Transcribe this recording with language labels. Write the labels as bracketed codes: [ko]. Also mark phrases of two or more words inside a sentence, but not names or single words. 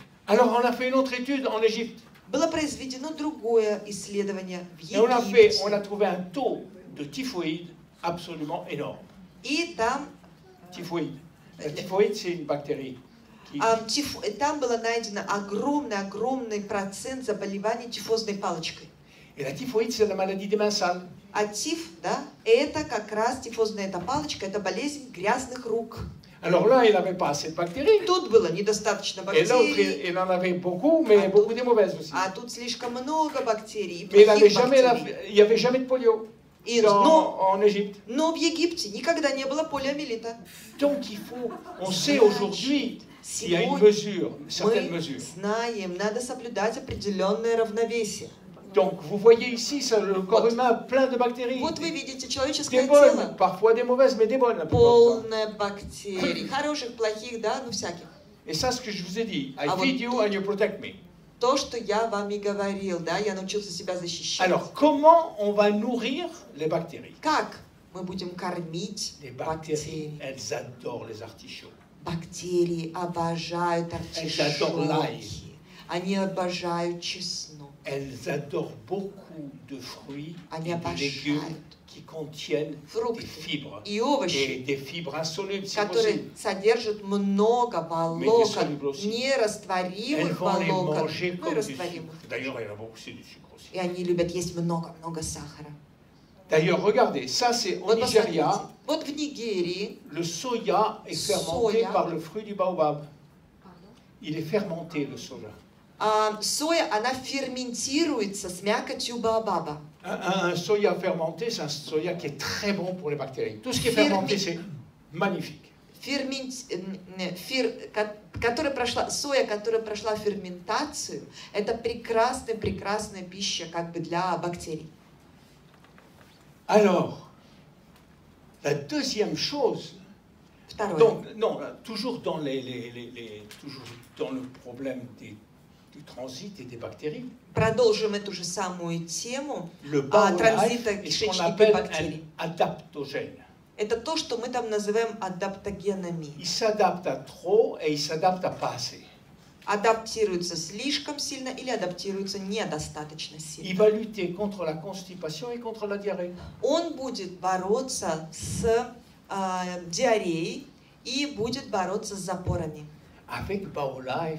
[fr] Alors on a fait une autre étude en Égypte. [ru] Было произведено другое исследование в [fr] Et on [ru] Египте. [fr] a trouvé un taux de typhoïde absolument énorme. [ru] И там, [fr] Typhoïde. La typhoïde, c'est une bactérie. Qui, [ru] там было найдено огромный процент заболеваний тифозной палочкой. [fr] et la typhoïde, c'est la maladie des mains sales. [ru] А тиф, да, это как раз тифозная эта палочка, это болезнь грязных рук. [fr] Alors là, il n'avait pas assez de bactéries. [ru] Тут было недостаточно [fr] Et l'autre, [ru] бактерий, [fr] il en avait beaucoup, mais Ah, beaucoup de mauvaises aussi. [ru] а тут слишком много бактерий, и [fr] Mais il [ru] плохих бактерий. [fr] n'y avait jamais de polio. en Égypte. [ru] Но в Египте никогда не было полиомиелита. [fr] Donc on sait aujourd'hui qu'il y a une mesure, une certaine [ru] Мы [fr] mesure. [ru] знаем, надо соблюдать определенное равновесие. [fr] Donc vous voyez ici le corps humain plein de bactéries. [ru] Вот вы видите [fr] Des [ru] человеческое [fr] bonnes, [ru] тело, [fr] parfois des mauvaises, mais des bonnes la plupart du temps. [ru] полное бактерий, хороших, плохих, да, ну всяких. [fr] Et ça, ce que je vous ai dit, [en] I Ah, feed you [ru] вот [en] and you protect me. [ru] То, что я вам и говорил, да, я научился себя защищать. [fr] Alors, comment on va nourrir les bactéries? [ru] Как мы будем кормить [fr] Les bactéries, [ru] бактерии? [fr] elles adorent les artichauts. [ru] Бактерии обожают [fr] adorent l'ail. [ru] артишоки. Они обожают чеснок. [fr] Elles adorent beaucoup de fruits [ru] Они [fr] et de légumes [ru] обожают [fr] qui contiennent des [ru] фрукты [fr] fibres. [ru] и [fr] Et [ru] овощи, [fr] des fibres insolubles, si [ru] которые [fr] possible. [ru] содержат много волокон, [fr] Elles [ru] нерастворимых [fr] vont les [ru] волокон, [fr] manger [ru] ну и [fr] comme du [ru] растворимых. [fr] sucre. D'ailleurs, il y en a beaucoup, c'est du sucre aussi. [ru] И они любят есть много-много сахара. [fr] D'ailleurs, regardez, ça c'est au [ru] Вот [fr] Nigeria. [ru] посмотрите, вот в Нигерии [fr] Le soya est fermenté Soya. par le fruit du baobab. Il est fermenté, le soja. [ru] соя, она ферментируется с мякотью баобаба. [fr] Un soya fermenté, c'est un soya qui est très bon pour les bactéries. Tout ce qui est Fermi- fermenté, c'est magnifique. [ru] Соя, которая прошла ферментацию, это прекрасная пища как бы для бактерий. [fr] Alors, la deuxième chose, [ru] Второе. [fr] donc, non, toujours dans, toujours dans le problème du transit et des bactéries, [ru] Продолжим эту же самую тему [fr] le bowel [ru] транзита [fr] life est ce qu'on [ru] кишечника и [fr] appelle [ru] бактерий. [fr] un adaptogène. [ru] Это то, что мы там называем адаптогенами. [fr] Il s'adapte à trop et il s'adapte à pas assez. [ru] Адаптируется слишком сильно или адаптируется недостаточно [fr] Il [ru] сильно. [fr] va lutter contre la constipation et contre la diarrhée. [ru] Он будет бороться с диареей и будет bороться с запорами. [fr] Avec Baolife,